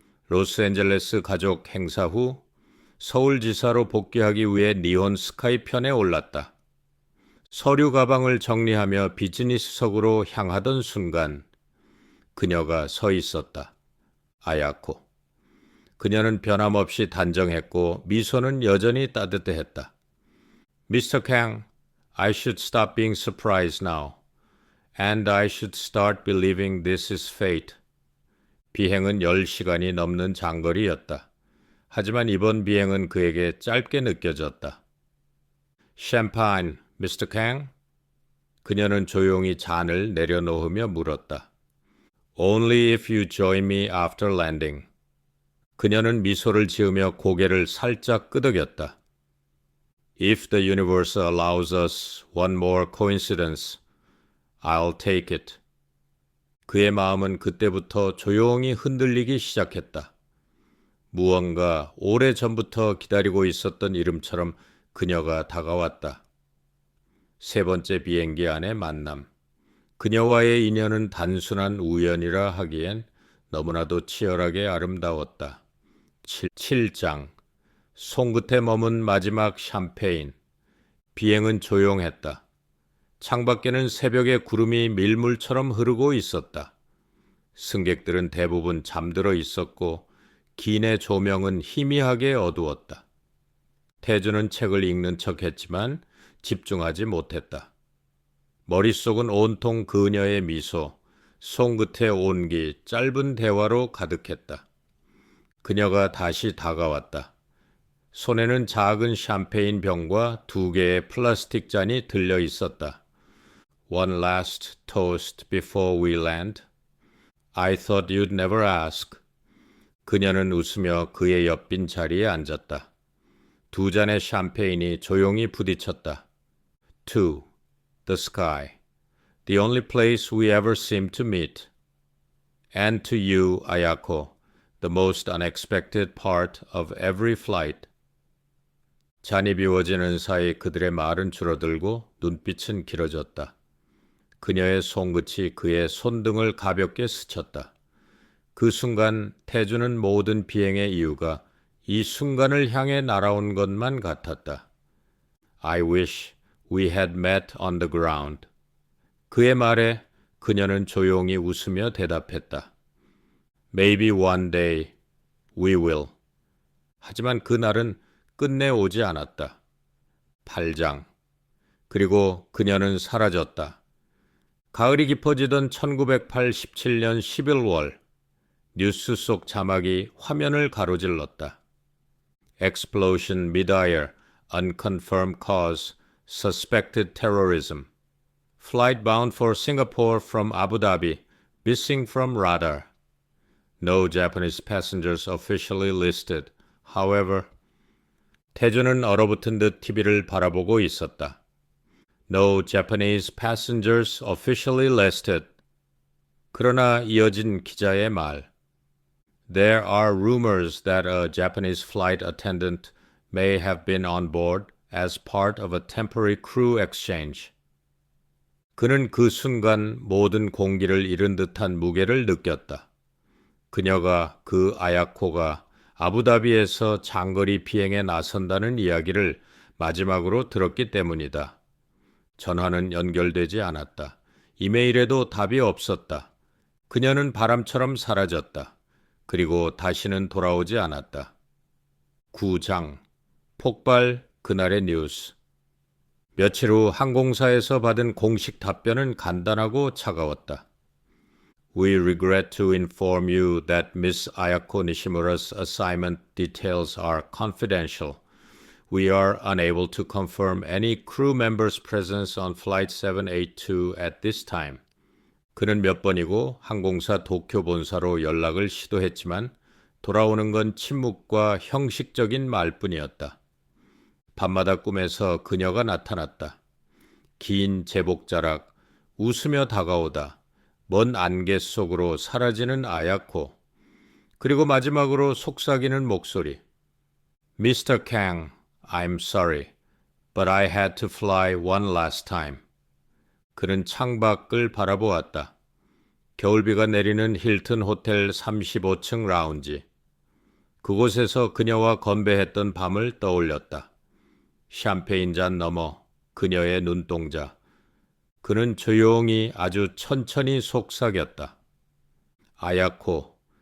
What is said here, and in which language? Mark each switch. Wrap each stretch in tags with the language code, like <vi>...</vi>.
<ko>로스앤젤레스 가족 행사 후 서울지사로 복귀하기 위해 니온 스카이 편에 올랐다. 서류 가방을 정리하며 비즈니스석으로 향하던 순간 그녀가 서 있었다. 아야코. 그녀는 변함없이 단정했고 미소는 여전히 따뜻했다.</ko> <en>Mr. Kang, I should stop being surprised now. And I should start believing this is fate.</en> <ko>비행은 10시간이 넘는 장거리였다. 하지만 이번 비행은 그에게 짧게 느껴졌다.</ko> <en>Champagne, Mr. Kang?</en> <ko>그녀는 조용히 잔을 내려놓으며 물었다.</ko> <en>Only if you join me after landing.</en> <ko>그녀는 미소를 지으며 고개를 살짝 끄덕였다.</ko> <en>If the universe allows us one more coincidence, I'll take it.</en> <ko>그의 마음은 그때부터 조용히 흔들리기 시작했다. 무언가 오래전부터 기다리고 있었던 이름처럼 그녀가 다가왔다. 세 번째 비행기 안의 만남. 그녀와의 인연은 단순한 우연이라 하기엔 너무나도 치열하게 아름다웠다. 7장. 손끝에 머문 마지막 샴페인. 비행은 조용했다. 창밖에는 새벽의 구름이 밀물처럼 흐르고 있었다. 승객들은 대부분 잠들어 있었고 기내 조명은 희미하게 어두웠다. 태주는 책을 읽는 척했지만 집중하지 못했다. 머릿속은 온통 그녀의 미소, 손끝의 온기, 짧은 대화로 가득했다. 그녀가 다시 다가왔다. 손에는 작은 샴페인 병과 2개의 플라스틱 잔이 들려 있었다.</ko> <en>One last toast before we land. I thought you'd never ask.</en> <ko>그녀는 웃으며 그의 옆빈 자리에 앉았다. 2잔의 샴페인이 조용히 부딪혔다.</ko> <en>2. The sky. The only place we ever seem to meet. And to you, Ayako, the most unexpected part of every flight.</en> <ko>잔이 비워지는 사이 그들의 말은 줄어들고 눈빛은 길어졌다. 그녀의 손끝이 그의 손등을 가볍게 스쳤다. 그 순간 태주는 모든 비행의 이유가 이 순간을 향해 날아온 것만 같았다.</ko> <en>I wish we had met on the ground.</en> <ko>그의 말에 그녀는 조용히 웃으며 대답했다.</ko> <en>Maybe one day we will.</en> <ko>하지만 그날은 끝내 오지 않았다. 8장. 그리고 그녀는 사라졌다. 가을이 깊어지던 1987년 11월, 뉴스 속 자막이 화면을 가로질렀다.</ko> <en>Explosion mid-air, unconfirmed cause, suspected terrorism. Flight bound for Singapore from Abu Dhabi, missing from radar. No Japanese passengers officially listed. However,</en> <ko>태주는 얼어붙은 듯 TV를 바라보고 있었다.</ko> <en>No Japanese passengers officially listed.</en> <ko>그러나 이어진 기자의 말.</ko> <en>There are rumors that a Japanese flight attendant may have been on board as part of a temporary crew exchange.</en> <ko>그는 그 순간 모든 공기를 잃은 듯한 무게를 느꼈다. 그녀가 그 아야코가 아부다비에서 장거리 비행에 나선다는 이야기를 마지막으로 들었기 때문이다. 전화는 연결되지 않았다. 이메일에도 답이 없었다. 그녀는 바람처럼 사라졌다. 그리고 다시는 돌아오지 않았다. 9장. 폭발 그날의 뉴스. 며칠 후 항공사에서 받은 공식 답변은 간단하고 차가웠다.</ko> <en>We regret to inform you that Ms. Ayako Nishimura's assignment details are confidential. We are unable to confirm any crew members' presence on Flight 782 at this time.</en> <ko>그는 몇 번이고 항공사 도쿄 본사로 연락을 시도했지만 돌아오는 건 침묵과 형식적인 말뿐이었다. 밤마다 꿈에서 그녀가 나타났다. 긴 제복자락, 웃으며 다가오다. 먼 안개 속으로 사라지는 아야코. 그리고 마지막으로 속삭이는 목소리.</ko> <en>Mr. Kang, I'm sorry, but I had to fly one last time.</en> <ko>그는 창밖을 바라보았다. 겨울비가 내리는 힐튼 호텔 35층 라운지. 그곳에서 그녀와 건배했던 밤을 떠올렸다. 샴페인 잔 너머 그녀의 눈동자. 그는 조용히 아주 천천히 속삭였다. 아야코.</ko>